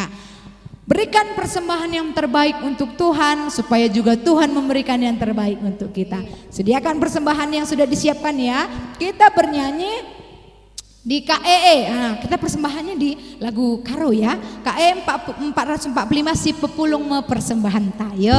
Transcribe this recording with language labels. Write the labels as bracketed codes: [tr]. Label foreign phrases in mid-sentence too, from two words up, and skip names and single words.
[id] Berikan persembahan yang terbaik untuk Tuhan supaya juga Tuhan memberikan yang terbaik untuk kita. Sediakan persembahan yang sudah disiapkan ya. Kita bernyanyi di KEE. Nah, kita persembahannya di lagu Karo ya. [btx] KEE 445 si pepulung me persembahan tayo.